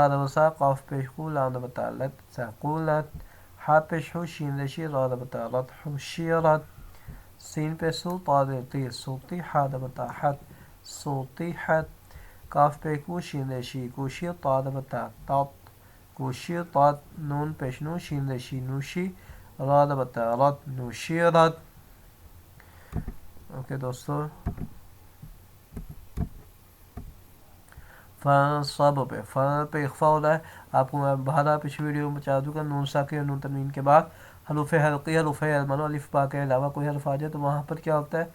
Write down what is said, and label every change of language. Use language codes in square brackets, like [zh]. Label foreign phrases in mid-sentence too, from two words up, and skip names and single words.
[ur] زبر سا، قاف پیش قو، لام زبر تا، لت ثقولت، حا پیش حو، شین زشی، را زبر تا، رت حشیرت، سین پیش سو، طا زیر تی، سوتی، حا زبر تا، حت سوتیحت، کاف پیش کو، شین زشی، کوشی، طا زبر تا، تات کوشیطت، نون پیش نو، شین زشی، نوشی، را زبر تا، رت نوشیرت۔ اوکے دوستو، فنصب پہ پہ اخفا ہوتا ہے۔ آپ کو میں بہرحال پچھلی ویڈیو میں بتا دوں گا، نون ساکن اور نون تنوین کے بعد حروف حلقی، حروف علمانو، الف با کے علاوہ کوئی حرف آ جائے تو وہاں پر کیا ہوتا ہے؟